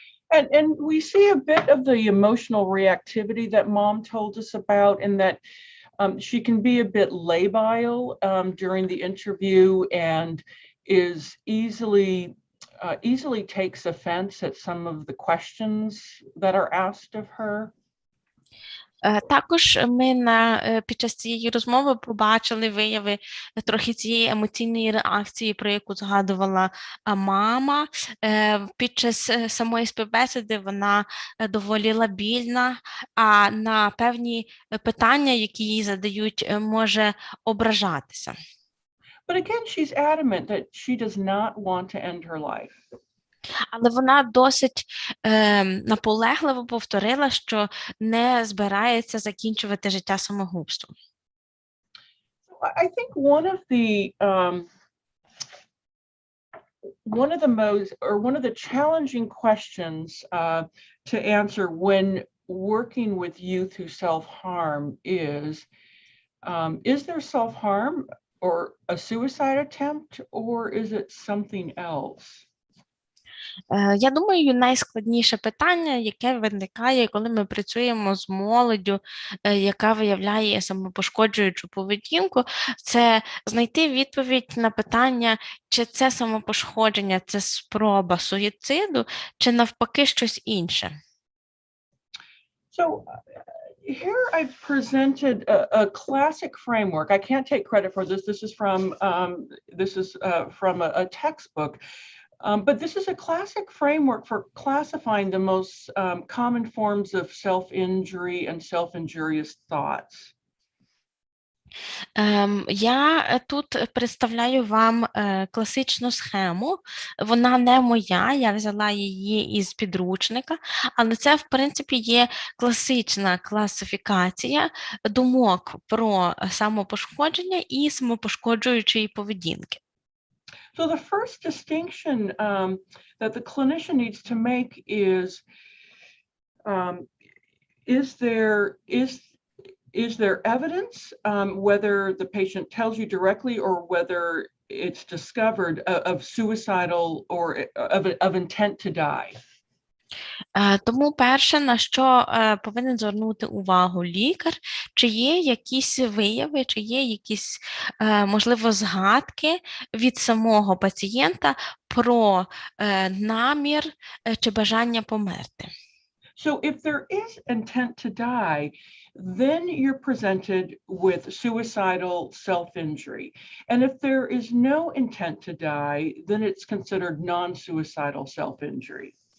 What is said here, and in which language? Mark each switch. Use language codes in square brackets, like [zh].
[en] And we see a bit of the emotional reactivity that mom told us about, and that she can be a bit labile during the interview, and is easily takes offense at some of the questions that are asked of her. [uk] Також ми під час цієї розмови побачили вияви трохи цієї емоційної реакції, про яку згадувала мама. Під час самої співбесіди вона доволі лабільна, а на певні питання, які їй задають, може ображатися. [en] But again, she's adamant that she does not want to end her life. [uk] Але вона досить наполегливо повторила, що не збирається закінчувати життя самогубством. [en] I think one of the challenging questions to answer when working with youth who self-harm is there self-harm or a suicide attempt, or is it something else? [uk] Я думаю, найскладніше питання, яке виникає, коли ми працюємо з молоддю, яка виявляє самопошкоджуючу поведінку, це знайти відповідь на питання, чи це самопошкодження, це спроба суїциду, чи навпаки щось інше. [en] So here I've presented a classic framework. I can't take credit for this. This is from a textbook. But this is a classic framework for classifying the most common forms of self-injury and self-injurious thoughts. [uk] Я тут представляю вам класичну схему. Вона не моя, я взяла її із підручника, але це, в принципі, є класична класифікація думок про самопошкодження і самопошкоджуючої поведінки. [en] So the first distinction that the clinician needs to make is there evidence, whether the patient tells you directly or whether it's discovered of suicidal or of intent to die? [uk] Тому перше, на що повинен звернути увагу лікар, чи є якісь вияви, чи є якісь, можливо, згадки від самого пацієнта про намір чи бажання померти. [en] So if there is intent to die, then you're presented with suicidal self-injury. And if there is no intent to die, then it's considered non-suicidal self-injury.